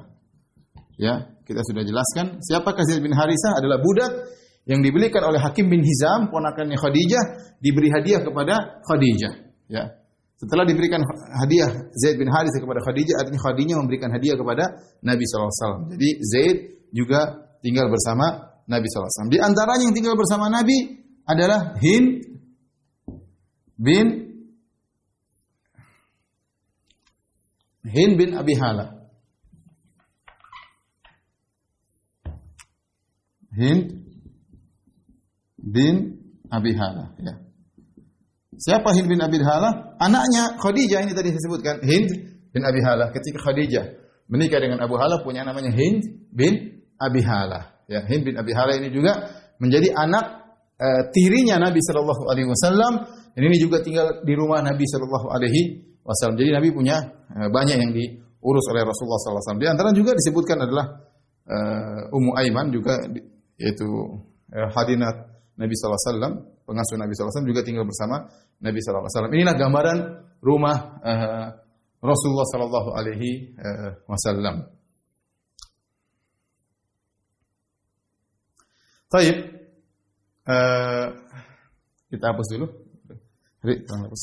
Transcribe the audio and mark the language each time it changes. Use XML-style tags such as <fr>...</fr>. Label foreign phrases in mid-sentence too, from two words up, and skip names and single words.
<id>Ya, kita sudah jelaskan siapakah Zaid bin Harithah, adalah budak yang dibelikan oleh Hakim bin Hizam, ponakannya Khadijah, diberi hadiah kepada Khadijah, ya. Setelah diberikan hadiah Zaid bin Harithah kepada Khadijah, artinya Khadijah memberikan hadiah kepada Nabi</id> <ar>صلى الله عليه وسلم.</ar> <id>Jadi Zaid juga tinggal bersama Nabi</id> <ar>صلى الله عليه وسلم.</ar> <id>Di antaranya yang tinggal bersama Nabi adalah Hind bin Abi Hala. Hind bin Abi Hala, ya. Siapa Hind bin Abi Hala? Anaknya Khadijah, ini tadi saya sebutkan, Hind bin Abi Hala. Ketika Khadijah menikah dengan Abu Hala, punya namanya Hind bin Abi Hala. Ya, Hind bin Abi Hala ini juga menjadi anak tirinya Nabi</id> <ar>صلى الله عليه وسلم,</ar> <id>dan ini juga tinggal di rumah Nabi</id> <ar>صلى الله عليه وسلم.</ar> <id>Jadi Nabi punya banyak yang diurus oleh Rasulullah</id> <ar>صلى الله عليه وسلم.</ar> <id>Di antara juga disebutkan adalah Ummu Aiman juga, yaitu hadinat Nabi</id> <ar>صلى الله عليه وسلم,</ar> <id>pengasuh Nabi</id> <ar>صلى الله عليه وسلم,</ar> <id>juga tinggal bersama Nabi</id> <ar>صلى الله عليه وسلم.</ar> <id>Inilah gambaran rumah Rasulullah</id> <ar>صلى الله عليه وسلم.</ar> <id>Baik. Kita hapus dulu. Tolong hapus.</id>